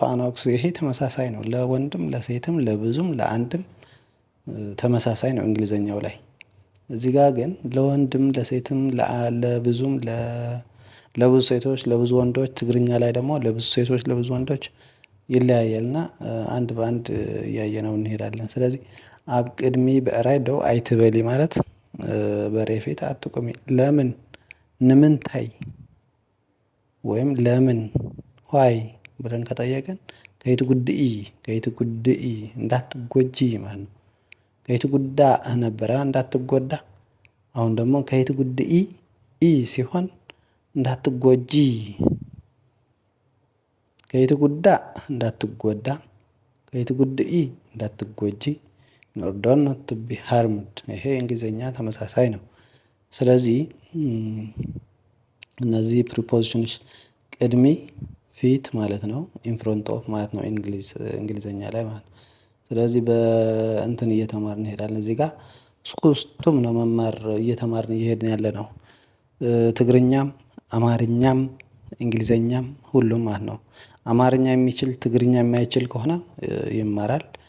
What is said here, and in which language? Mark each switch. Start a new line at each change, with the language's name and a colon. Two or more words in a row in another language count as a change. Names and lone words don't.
English: an ox
Amharic: ይሄ ተመሳሳይ ነው። ለወንድም ለሴትም ለብዙም ለአንድም ተመሳሳይ ነው እንግሊዘኛው ላይ። እዚህ ጋር ግን ለወንድም ለሴትም ለብዙም ለብዙ ሴቶች ለብዙ ወንዶች፣ ትግርኛ ላይ ደግሞ ለብዙ ሴቶች ለብዙ ወንዶች ይለያያልና አንድ በአንድ እያየነው እንሄዳለን። ስለዚህ
Tigrinya: ኣብ ቅድሚ ብዕራይ ደው ኣይትበሊ
Amharic: ማለት በሬ ፊት አትቁሚ። ለምን ንምንታይ ወይም ለምን ዋይ ብለን ከጠየቅን
Tigrinya: ከይትጉድኢ ከይትጉድኢ
Amharic: እንዳትጎጂ ማለት ነው። ከይትጉዳ ነበረ እንዳትጎዳ። አሁን ደግሞ ከይትጉድኢ ኢ ሲሆን እንዳትጎጂ፣ ከይትጉዳ እንዳትጎዳ፣ ከይትጉድኢ እንዳትጎጂ
English: in order not to be harmed።
Amharic: ይሄ እንግሊዘኛ ተመሳሳይ ነው። ስለዚህ እነዚህ ፕሪፖዚሽኖች ቅድሚ ፊት ማለት ነው፣
English: in front of
Amharic: ማለት ነው እንግሊዘኛ ላይ ማለት ነው። ስለዚህ በእንትን እየተማርን እንሄዳለን። እዚህ ጋር ሶስቱም ነው መማር እየተማርን እየሄድን ያለ ነው። ትግርኛም አማርኛም እንግሊዘኛም ሁሉም ማለት ነው። አማርኛ የሚችል ትግርኛ የማይችል ከሆነ ይማራል።